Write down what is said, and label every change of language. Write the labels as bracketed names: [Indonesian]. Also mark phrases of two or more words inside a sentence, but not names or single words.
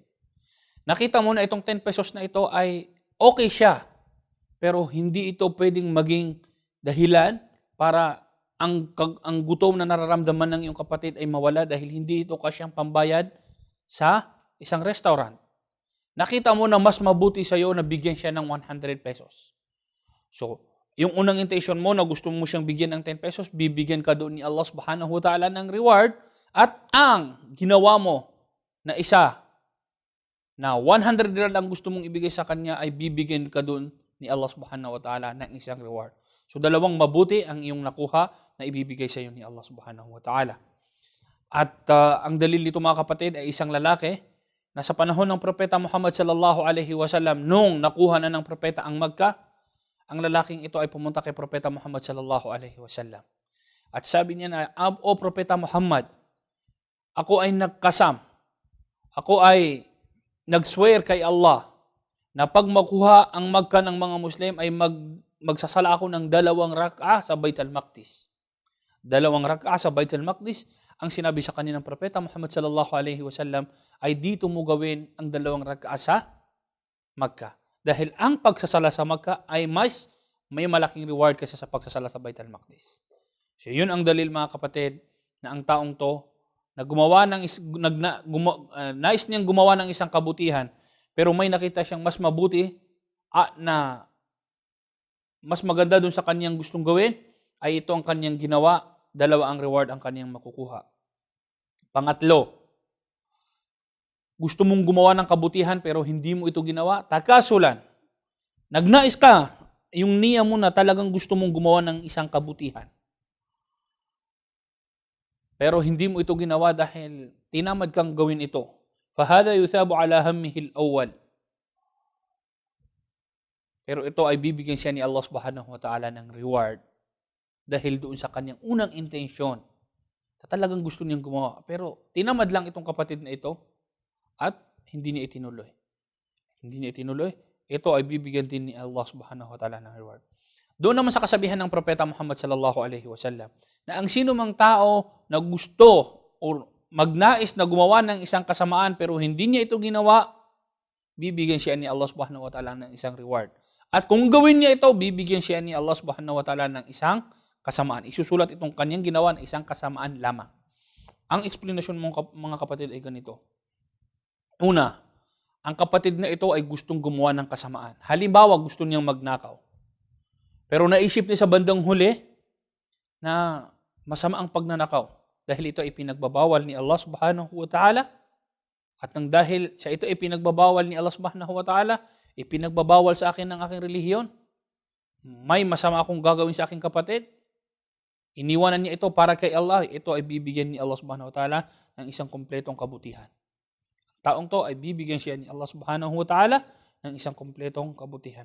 [Filipino] Nakita mo na itong 10 pesos na ito ay okay siya, pero hindi ito pwedeng maging dahilan para ang gutom na nararamdaman ng iyong kapatid ay mawala dahil hindi ito kasyang pambayad sa isang restaurant. Nakita mo na mas mabuti sa iyo na bigyan siya ng 100 pesos. So, yung unang intention mo na gusto mo siyang bigyan ng 10 pesos, bibigyan ka doon ni Allah [Arabic] سبحانه وتعالى [Filipino] ng reward, at ang ginawa mo na isa na 100 real ang gusto mong ibigay sa kanya ay bibigyan ka doon ni Allah [Arabic] سبحانه وتعالى [Filipino] ng isang reward. So dalawang mabuti ang iyong nakuha na ibibigay sa iyo ni Allah [Arabic] سبحانه وتعالى. [Filipino] At ang dalil nito mga kapatid ay isang lalaki na sa panahon ng Propeta Muhammad [Arabic] صلى الله عليه وسلم, [Filipino] nung nakuha na ng Propeta ang Makkah, ang lalaking ito ay pumunta kay Propeta Muhammad [Arabic] صلى الله عليه وسلم. [Filipino] At sabi niya na, O Propeta Muhammad, ako ay nagkasam, ako ay nagswear kay Allah na pag makuha ang Makkah ng mga Muslim ay magsasala ako ng 2 rak'ah sa Bait al-Maqdis. 2 rak'ah sa Bait al-Maqdis, ang sinabi sa kanina ng Propeta Muhammad [Arabic] صلى الله عليه وسلم [Filipino] ay dito mo gawin ang 2 rak'ah sa Makkah. Dahil ang pagsasala sa Makkah ay may malaking reward kaysa sa pagsasala sa Bait al-Maqdis. So yun ang dalil mga kapatid na ang taong to na nais niyang gumawa ng isang kabutihan, pero may nakita siyang mas mabuti na mas maganda doon sa kanyang gustong gawin, ay ito ang kanyang ginawa, 2 ang reward ang kanyang makukuha. Pangatlo, gusto mong gumawa ng kabutihan pero hindi mo ito ginawa, takasulan. Nagnais ka, yung niya mo na talagang gusto mong gumawa ng isang kabutihan. Pero hindi mo ito ginawa dahil tinamad kang gawin ito. [Arabic] فَهَذَا يُثَابُ عَلَى هَمِّهِ الْأَوَّلِ. [Filipino] Pero ito ay bibigyan siya ni Allah [Arabic] سبحانه وتعالى [Filipino] ng reward dahil doon sa kanyang unang intensyon na talagang gusto niyang gumawa. Pero tinamad lang itong kapatid na ito at hindi niya itinuloy. Hindi niya itinuloy. Ito ay bibigyan din ni Allah [Arabic] سبحانه وتعالى [Filipino] ng reward. Doon naman sa kasabihan ng Propeta Muhammad [Arabic] صلى الله عليه وسلم [Filipino] na ang sino mang tao na gusto o magnais na gumawa ng isang kasamaan pero hindi niya ito ginawa, bibigyan siya ni Allah [Arabic] سبحانه وتعالى [Filipino] ng isang reward. At kung gawin niya ito, bibigyan siya ni Allah [Arabic] سبحانه وتعالى [Filipino] ng isang kasamaan. Isusulat itong kanyang ginawa ng isang kasamaan lamang. Ang explanation mga kapatid ay ganito. Una, ang kapatid na ito ay gustong gumawa ng kasamaan. Halimbawa, gusto niyang magnakaw. Pero naisip niya sa bandang huli na masama ang pagnanakaw dahil ito ay pinagbabawal ni Allah [Arabic] سبحانه وتعالى. [Filipino] At nang dahil sa ito ay pinagbabawal ni Allah [Arabic] سبحانه وتعالى, [Filipino] ipinagbabawal sa akin ng aking relihiyon. May masama akong gagawin sa aking kapatid. Iniwanan niya ito para kay Allah. Ito ay bibigyan ni Allah [Arabic] سبحانه وتعالى [Filipino] ng isang kumpletong kabutihan. Taong to ay bibigyan siya ni Allah [Arabic] سبحانه وتعالى [Filipino] ng isang kumpletong kabutihan.